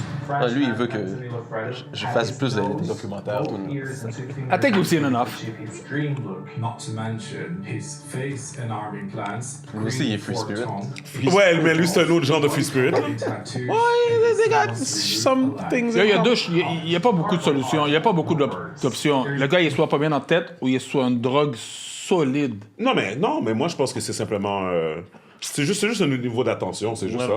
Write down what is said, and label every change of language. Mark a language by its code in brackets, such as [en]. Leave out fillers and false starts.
[fr] Ah, lui, il veut que je fasse plus de documentaires. [en] I think we've seen enough. Not to mention his face and arm implants. [fr] Lui aussi, il est [en] free spirit. [fr] Ouais, mais lui, c'est un autre genre de [en] free spirit. Tattoos. They got some things. [fr] Il y a deux, il y a pas beaucoup de solutions, il y a pas beaucoup d'options. Le gars, il est soit pas bien en tête ou il est soit une drogue solide. Non, mais moi, je pense que c'est simplement... c'est juste un niveau d'attention, c'est juste ça.